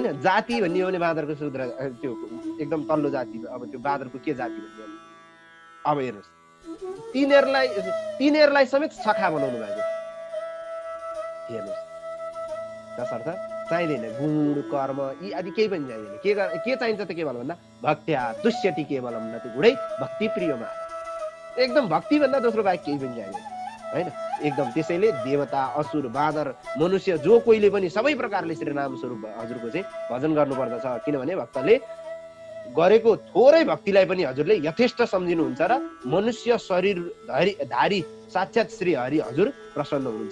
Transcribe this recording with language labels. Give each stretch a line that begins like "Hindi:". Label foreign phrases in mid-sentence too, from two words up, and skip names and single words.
Nepali: जाति भन्ने हो भने बाँदरको शूद्र, त्यो एकदम तल्लो जाति, अब त्यो बाँदरको के जाति भन्ने। अब हेर्नुहोस्, तिनीहरूलाई समेत सखा बनाउनु भएको। हेर्नुहोस्, तसर्थ चाहिँदैन गुण कर्म यी आदि केही पनि चाहिँदैन। के चाहिन्छ त केवल भन्दा
Sanskrit: भक्त्या तुष्यति केवलम
Nepali: न त्यो गुणै भक्ति प्रियमा, एकदम भक्ति भन्दा दोस्रो बाहेक केही पनि चाहिँदैन होइन। एकदम त्यसैले देवता, असुर, बाँदर, मनुष्य जो कोहीले पनि सबै प्रकारले श्री राम स्वरूप हजुरको चाहिँ भजन गर्नुपर्दछ। किनभने भक्तले गरेको थोरै भक्तिलाई पनि हजुरले यथेष्ट सम्झिनुहुन्छ र मनुष्य शरीर धारी साक्षात् श्री हरि हजुर प्रसन्न हुनुहुन्छ।